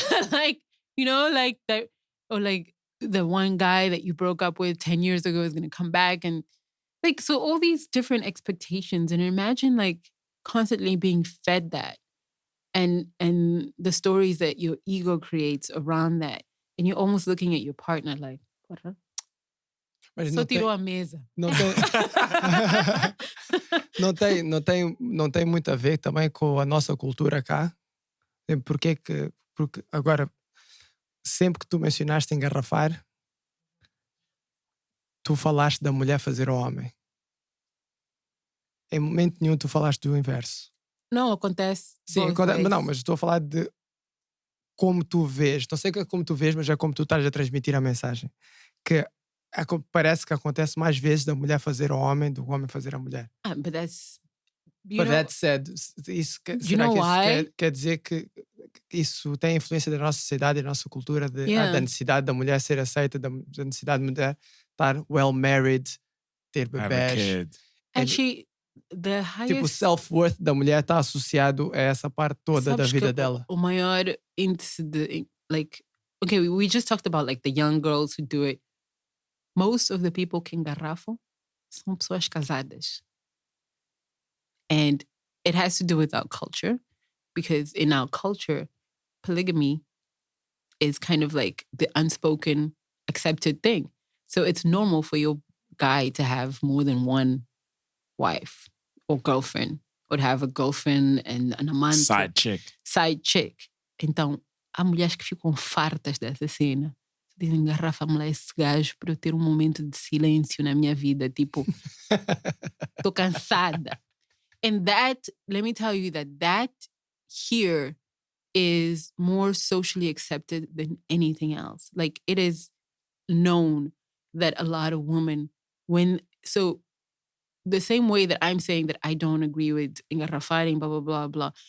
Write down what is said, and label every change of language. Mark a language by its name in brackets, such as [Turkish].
[English] Like, like that, or like the one guy that you broke up with 10 years ago is going to come back. And like, so all these different expectations, and imagine like constantly being fed that and the stories that your ego creates around that. And you're almost looking at your partner like, porra. [Portuguese] Só tirou a mesa. Não tem muito a ver também com a nossa cultura cá. Porque agora, sempre que tu mencionaste engarrafar, tu falaste da mulher fazer ao homem. Em momento nenhum tu falaste do inverso. Não, acontece. Sim, mas estou a falar de como tu vês. Não sei que é como tu vês, mas é como tu estás a transmitir a mensagem. Que parece que acontece mais vezes da mulher fazer ao homem do que o homem fazer à mulher. [English] But that's... But that said, [Portuguese] isso quer dizer que isso tem influência da nossa sociedade e da nossa cultura, da necessidade da mulher ser aceita, da necessidade da mulher estar [English] well married, [Portuguese] ter bebés. [English] Actually, the highest... [Portuguese] Tipo, o self-worth da mulher está associado a essa parte toda da vida dela. O maior índice de... [English] Like, okay, we just talked about like the young girls who do it. Most of the people [Portuguese] que engarrafam são pessoas casadas. [English] And it has to do with our culture, because in our culture, polygamy is kind of like the unspoken, accepted thing. So it's normal for your guy to have more than one wife or girlfriend, or to have a girlfriend and an amante. Side chick. [Portuguese] Então, há mulheres que ficam fartas dessa cena. Dizem, engarrafa-me lá esse gajo para eu ter momento de silêncio na minha vida. Tipo, tô cansada. [English] And that, let me tell you that here is more socially accepted than anything else. Like, it is known that a lot of women, so the same way that I'm saying that I don't agree with engarrafar, blah, blah, blah, blah.